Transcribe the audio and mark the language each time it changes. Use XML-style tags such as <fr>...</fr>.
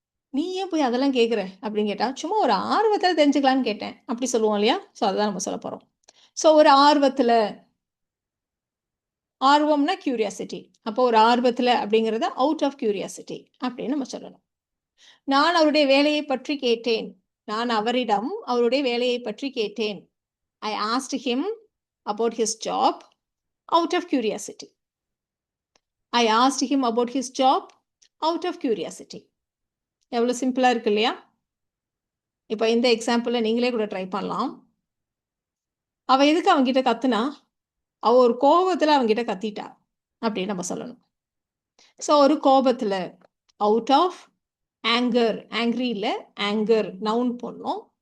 <ta>நீ ஏன் போய் அதெல்லாம் கேட்குற அப்படின்னு கேட்டால், சும்மா ஒரு ஆர்வத்தில் தெரிஞ்சுக்கலான்னு கேட்டேன் அப்படி சொல்லுவோம் இல்லையா? ஸோ அதுதான் நம்ம சொல்ல போகிறோம். ஸோ ஒரு ஆர்வத்தில், ஆர்வம்னா கியூரியாசிட்டி. அப்போ ஒரு ஆர்வத்தில் அப்படிங்கிறத அவுட் ஆஃப் கியூரியாசிட்டி அப்படின்னு நம்ம சொல்லணும். நான் அவருடைய வேலையை பற்றி கேட்டேன். நான் அவரிடம் அவருடைய வேலையை பற்றி கேட்டேன்.</ta> <en>I asked him about his job out of curiosity. I asked him about his job out of curiosity.</en> <ta>எவ்வளோ சிம்பிளாக இருக்கு இல்லையா? இப்போ இந்த எக்ஸாம்பிளில் நீங்களே கூட ட்ரை பண்ணலாம். அவள் எதுக்கு அவங்ககிட்ட கத்துனா? அவள் ஒரு கோபத்தில் அவங்ககிட்ட கத்திட்டா அப்படின்னு நம்ம சொல்லணும். ஸோ ஒரு கோபத்தில்,</ta> <en>out of anger,</en> <ta>ஆங்க்ரியில் anchor noun போடணும்.</ta>